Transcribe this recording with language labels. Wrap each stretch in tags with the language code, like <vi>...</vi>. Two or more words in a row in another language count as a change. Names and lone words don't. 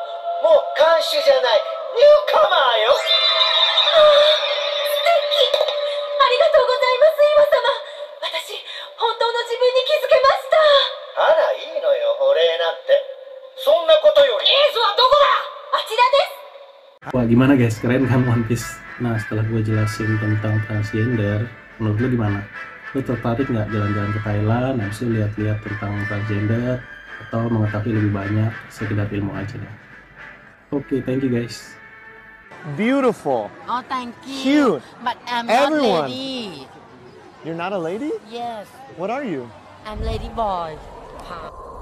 <ja>もう看守じゃない、ニューカマーよ。素敵。ありがとうございます、岩様。私、本当の自分に気づけました。あら、いいのよ、お礼なんて。そんなことより。エースはどこだ？あちらです。</ja> <id>Wah, gimana guys? Keren kan One Piece? Nah, setelah gue jelasin tentang transgender, menurut lo gimana? Lo tertarik nggak jalan-jalan ke Thailand, habis itu lihat-lihat tentang transgender, atau mengetahui lebih banyak sekedar ilmu aja deh? Oke,</id> <en>thank you guys. Beautiful. Oh, thank you. Cute. But I'm Everyone. not lady. You're not a lady? Yes, What are you? I'm lady boy. Pop.</en>